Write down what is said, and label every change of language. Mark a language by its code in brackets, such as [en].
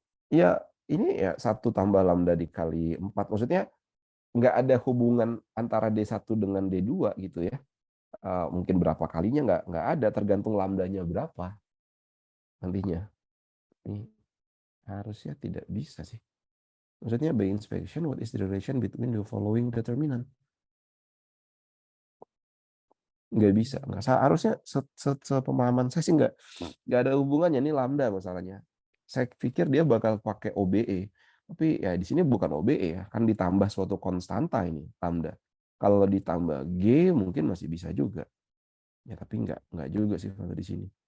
[id] Ya, ini ya 1 tambah lambda dikali 4. Maksudnya nggak ada hubungan antara D1 dengan D2 gitu ya. Mungkin berapa kalinya nggak ada, tergantung lambdanya berapa nantinya. Ini harusnya tidak bisa sih. Maksudnya [en] by inspection, what is the relation between the following determinant? [id] Nggak bisa. Nggak, harusnya sepemahaman saya sih nggak ada hubungannya. Ini lambda masalahnya. Saya pikir dia bakal pakai OBE. Tapi ya di sini bukan OBE ya. Kan ditambah suatu konstanta ini, lambda. Kalau ditambah G mungkin masih bisa juga. Ya tapi nggak juga sih kalau di sini.